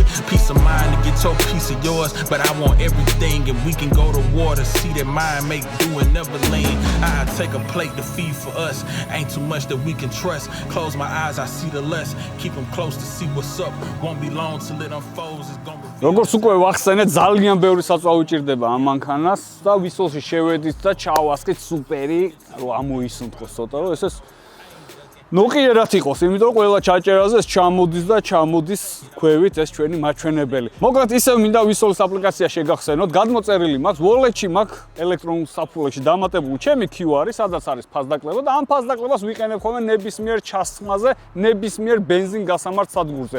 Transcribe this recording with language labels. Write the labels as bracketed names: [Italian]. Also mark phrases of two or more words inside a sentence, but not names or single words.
[English] Peace of mind to get your piece of yours, but I want everything and we can go to war to see that mind make do and never lean. I take a plate to feed for us. Ain't too much that we can trust. Close my eyes, I see the less. Keep them close to see what's up. Won't be long till it unfolds. It's gonna be. [Georgian] როგორც უკვე ვახსენეთ, ძალიან ბევრი საწვავი ჭირდება ამ მანქანას და ვისოლში შევედით და ჩავასხით სუპერი, რომ ამოისუნთქოს ცოტა, რომ ესეც ნოყიერად იყოს, იმიტომ რომ ყველა ჩაჭერაზე ეს ჩამოდის და ჩამოდის ქვევით ეს ჩვენი მაჩვენებელი. მოკლედ ისევ მინდა ვისოლის აპლიკაცია შეგახსენოთ, გადმოწერილი მაქვს, Wallet-ში მაქვს ელექტრონულ საფულეში დამატებული ჩემი QR-ი, სადაც არის ფასდაკლება და ამ ფასდაკლებას ვიყენებ ხოლმე ნებისმიერ ჩასხმაზე, ნებისმიერ ბენზინ გასამართ სადგურზე.